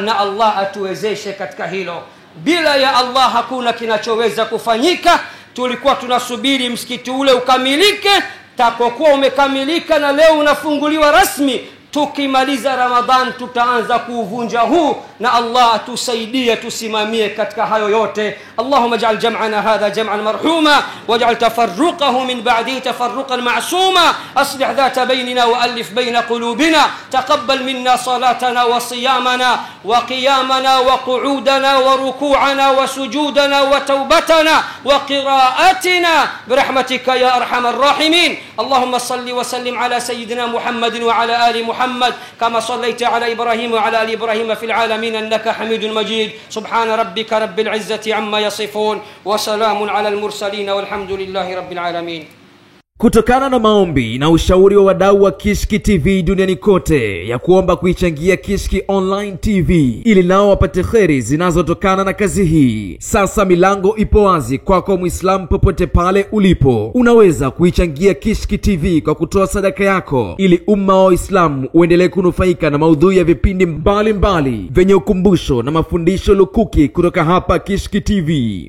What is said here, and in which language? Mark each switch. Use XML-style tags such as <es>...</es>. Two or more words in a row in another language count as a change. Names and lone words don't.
<sw>Na Allah atuwezeshe katika hilo. Bila ya Allah hakuna kinachoweza kufanyika. Tulikuwa tunasubiri msikiti ule ukamilike. Tapokuwa umekamilika na leo unafunguliwa rasmi, tukimaliza Ramadhan tutaanza kuuvunja huu. Na Allah tusaidie tusimamie katika hayo yote.</sw> <ar>اللهم اجعل جمعنا هذا جمعا مرحوما واجعل تفرقنا من بعده تفرقا معصوما. أصلح ذات بيننا وألف بين قلوبنا. تقبل منا صلاتنا وصيامنا وقيامنا وقعودنا وركوعنا وسجودنا وتوبتنا وقراءتنا برحمتك يا أرحم الراحمين. اللهم صل وسلم على سيدنا محمد وعلى آل محمد محمد كما صليت على إبراهيم وعلى آل إبراهيم في العالمين إنك حميد مجيد. سبحان ربك رب العزة عما يصفون وسلام على المرسلين والحمد لله رب العالمين.</ar> <sw>Kutokana na maombi na ushauri wa wadau wa Kishki TV duniani kote ya kuomba kuichangia Kishki Online TV ili nao wapate kheri zinazotokana na kazi hii, sasa milango ipo wazi kwako Muislamu popote pale ulipo. Unaweza kuichangia Kishki TV kwa kutoa sadaka yako ili umma wa Uislamu uendelee kunufaika na maudhui ya vipindi mbalimbali vyenye ukumbusho na mafundisho lukuki kutoka hapa Kishki TV.</sw>